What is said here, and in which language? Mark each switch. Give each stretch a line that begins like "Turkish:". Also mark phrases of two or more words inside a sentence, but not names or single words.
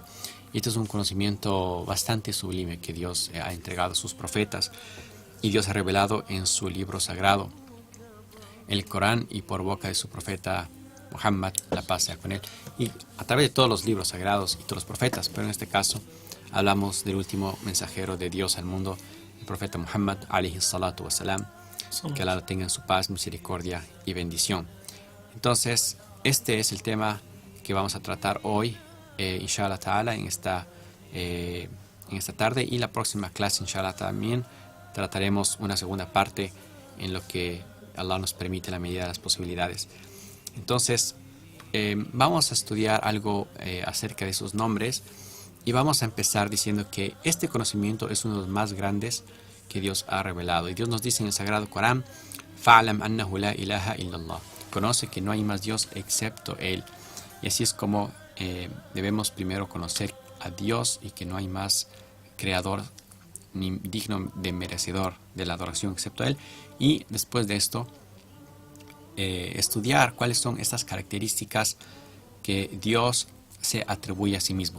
Spanish: Y este es un conocimiento bastante sublime que Dios ha entregado a sus profetas, y Dios ha revelado en su libro sagrado, el Corán, y por boca de su profeta Muhammad, la paz sea con él, y a través de todos los libros sagrados y todos los profetas. Pero en este caso hablamos del último mensajero de Dios al mundo, el profeta Muhammad,
Arabic: عليه الصلاة والسلام,
Spanish: que Allah tenga en su paz, misericordia y bendición. Entonces, este es el tema que vamos a tratar hoy,
Arabic: إن شاء الله تعالى,
Spanish: en esta tarde, y la próxima clase, inshallah, también trataremos una segunda parte en lo que Allah nos permite, la medida de las posibilidades. Entonces, vamos a estudiar algo acerca de esos nombres, y vamos a empezar diciendo que este conocimiento es uno de los más grandes que Dios ha revelado. Y Dios nos dice en el Sagrado Corán:
Arabic: "فاعلم أنه لا إله إلا الله",
Spanish: conoce que no hay más Dios excepto Él. Y así es como debemos primero conocer a Dios, y que no hay más creador ni digno de merecedor de la adoración excepto Él. Y después de esto, estudiar cuáles son estas características que Dios se atribuye a sí mismo.